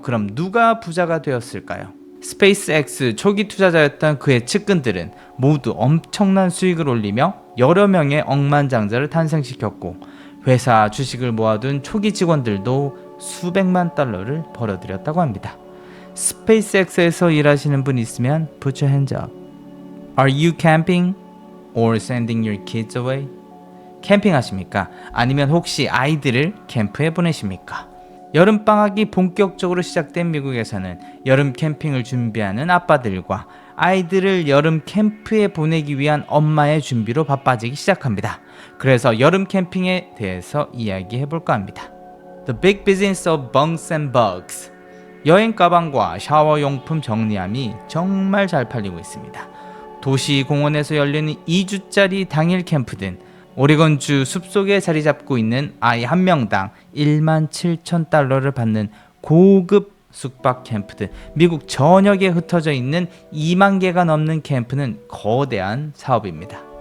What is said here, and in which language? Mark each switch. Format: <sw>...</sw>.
<ko>그럼 누가 부자가 되었을까요? 스페이스X 초기 투자자였던 그의 측근들은 모두 엄청난 수익을 올리며 여러 명의 억만장자를 탄생시켰고 회사 주식을 모아둔 초기 직원들도 수백만 달러를 벌어들였다고 합니다. 스페이스X에서 일하시는 분 있으면</ko> <en>put your hands up. Are you camping or sending your kids away?</en> <ko>캠핑하십니까? 아니면 혹시 아이들을 캠프에 보내십니까? 여름방학이 본격적으로 시작된 미국에서는 여름 캠핑을 준비하는 아빠들과 아이들을 여름 캠프에 보내기 위한 엄마의 준비로 바빠지기 시작합니다. 그래서 여름 캠핑에 대해서 이야기해 볼까 합니다.</ko> <en>The Big Business of Bunks and Bugs.</en> <ko>여행 가방과 샤워용품 정리함이 정말 잘 팔리고 있습니다. 도시 공원에서 열리는 2주짜리 당일 캠프든 오레곤주 숲속에 자리 잡고 있는 아이 한 명당 17,000달러를 받는 고급 숙박 캠프든 미국 전역에 흩어져 있는 2만 개가 넘는 캠프는 거대한 사업입니다.</ko>